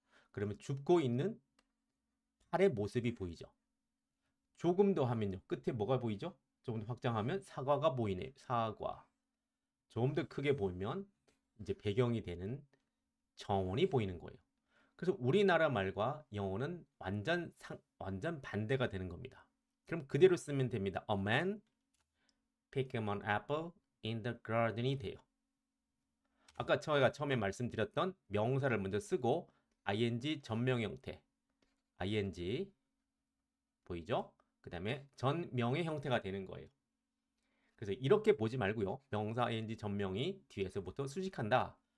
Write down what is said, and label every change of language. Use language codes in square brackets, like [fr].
[ko] 그러면 줍고 있는 팔의 모습이 보이죠. 조금 더 하면요. 끝에 뭐가 보이죠? 조금 더 확장하면 사과가 보이네요. 사과. 조금 더 크게 보면 이제 배경이 되는 정원이 보이는 거예요. 그래서 우리나라 말과 영어는 완전 반대가 되는 겁니다. 그럼 그대로 쓰면 됩니다. [en] A man pick an apple in the garden [ko] 이 돼요. 아까 저희가 처음에 말씀드렸던 명사를 먼저 쓰고 ing 전명 형태 ing 보이죠? 그 다음에 전명의 형태가 되는 거예요. 그래서 이렇게 보지 말고요. 명사 ing 전명이 뒤에서부터 수식한다.